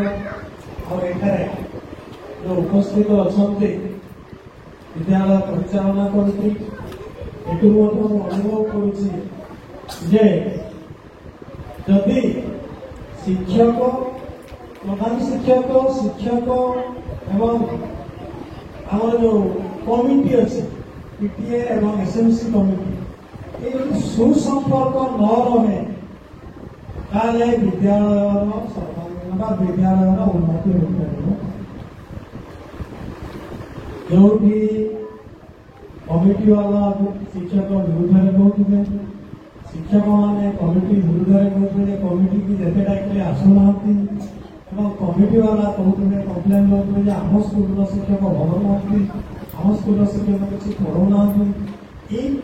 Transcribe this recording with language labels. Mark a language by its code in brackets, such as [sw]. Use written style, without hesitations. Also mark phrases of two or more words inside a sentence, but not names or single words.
[or] ଆଉ ଏଠାରେ ଯେଉଁ ଉପସ୍ଥିତ ଅଛନ୍ତି ବିଦ୍ୟାଳୟ ପରିଚାଳନା କରୁଛି, ଏଠୁ ମଧ୍ୟ ମୁଁ ଅନୁଭବ କରୁଛି ଯେ ଯଦି ଶିକ୍ଷକ, ପ୍ରଧାନ ଶିକ୍ଷକ, ଶିକ୍ଷକ ଏବଂ ଆମର ଯେଉଁ କମିଟି ଅଛି ପିଟିଏ ଏବଂ ଏସ୍ଏମ୍ସି କମିଟି, ଏଇ ଯଦି ସୁସମ୍ପର୍କ ନ ରହେ ତାହଲେ ବିଦ୍ୟାଳୟର ସର୍ବାଙ୍ଗୀନ ବା ବିଦ୍ୟାଳୟର ଉନ୍ନତି ହଇପାରିବ। ଯେଉଁଠି କମିଟି ବାଲା ଶିକ୍ଷକ ବିରୁଦ୍ଧରେ କହୁଥିଲେ, ଶିକ୍ଷକମାନେ କମିଟି ବିରୁଦ୍ଧରେ କହୁଥିଲେ ଯେ କମିଟିକି ଯେତେ ଡାକିଲେ ଆସୁନାହାନ୍ତି ଏବଂ କମିଟି ବାଲା କହୁଥିଲେ, କମ୍ପ୍ଲେନ୍ କରୁଥିଲେ ଯେ ଆମ ସ୍କୁଲର ଶିକ୍ଷକ ଭଲ ନୁହନ୍ତି, ଆମ ସ୍କୁଲର ଶିକ୍ଷକ କିଛି ପଢ଼ଉନାହାନ୍ତି।